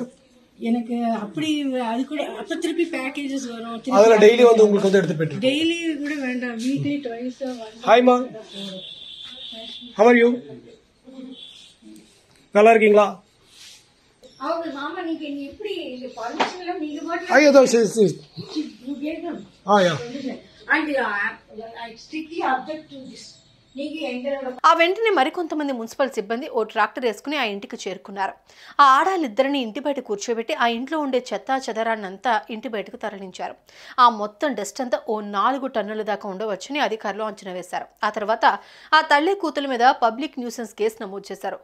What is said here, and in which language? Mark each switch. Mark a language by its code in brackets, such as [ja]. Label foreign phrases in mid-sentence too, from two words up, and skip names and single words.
[ta] எனக்கு அப்படி அது கூட அப்ப திருப்பி பேக்கேஜஸ் வரும். அதில் டெய்லி வந்து உங்களுக்கு வந்து எடுத்து போயிட்டு. டெய்லி கூட வேண்டாம், [en] weekly twice ஹாய்மா, how are you? [ta] நல்லா இருக்கீங்களா? அவங்க மாமா நீங்க எப்படி பர்மிஷன் எல்லாம் நீங்க பாட்டு ஐயோ [en] you gave them. யா And I strictly object to this. [ta] நீங்க எங்களோட [te] ఆ వెంటనే మరికొంతమంది మున్సిపల్ సిబ్బంది ఓ ట్రాక్టర్ వేసుకుని ఆ ఇంటికి చేరుకున్నారు. ఆ ఆడాలిద్దరిని ఇంటి బయట కూర్చోబెట్టి ఆ ఇంట్లో ఉండే చెత్తా చెదరాన్నంతా ఇంటి బయటకు తరలించారు. ఆ మొత్తం డస్ట్ అంతా ఓ 4 టన్నుల దాకా ఉండవచ్చని అధికారులు అంచనా వేశారు. ఆ తర్వాత ఆ తల్లి కూతుల మీద [en] public nuisance [te] కేసు నమోదు చేశారు.